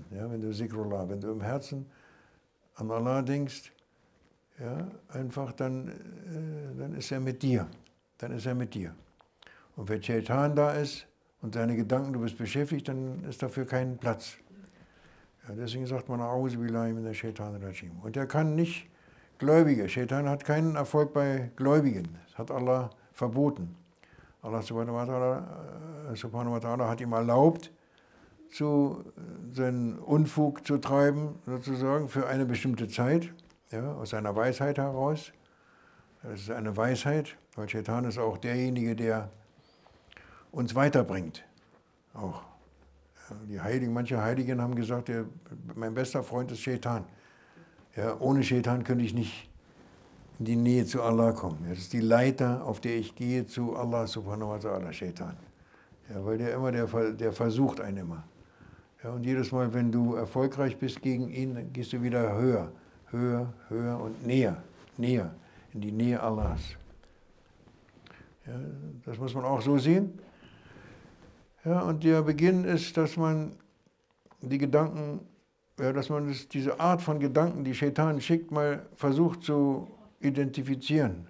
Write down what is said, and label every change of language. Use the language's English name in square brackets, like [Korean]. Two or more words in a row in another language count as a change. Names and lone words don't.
[German] Ja, wenn du Zikrullah, wenn du im Herzen an Allah denkst, ja, einfach dann ist er mit dir. Dann ist er mit dir. Und wenn Shaitan da ist und deine Gedanken, du bist beschäftigt, dann ist dafür kein Platz. Ja, deswegen sagt man, [Arabic] أعوذ بالله من الشيطان الرجيم. [German] Und er kann nicht Gläubige. Shaitan hat keinen Erfolg bei Gläubigen. Das hat Allah verboten. [Arabic] الله سبحانه وتعالى [German] hat ihm erlaubt, seinen Unfug zu treiben, sozusagen, für eine bestimmte Zeit, ja, aus seiner Weisheit heraus. Das ist eine Weisheit, weil Shaitan ist auch derjenige, der uns weiterbringt. Auch. Ja, die Heiligen, manche Heiligen haben gesagt, mein bester Freund ist Shaitan. Ja, ohne Shaitan könnte ich nicht in die Nähe zu Allah kommen. Das ist die Leiter, auf der ich gehe zu [Arabic] الله سبحانه وتعالى, [German] Shaitan. Ja, weil der versucht einen immer. Ja, und jedes Mal, wenn du erfolgreich bist gegen ihn, dann gehst du wieder höher, höher, höher und näher, näher, in die Nähe Allahs. Ja, das muss man auch so sehen. Ja, und der Beginn ist, dass man die Gedanken, ja, dass man diese Art von Gedanken, die Shaitan schickt, mal versucht zu identifizieren.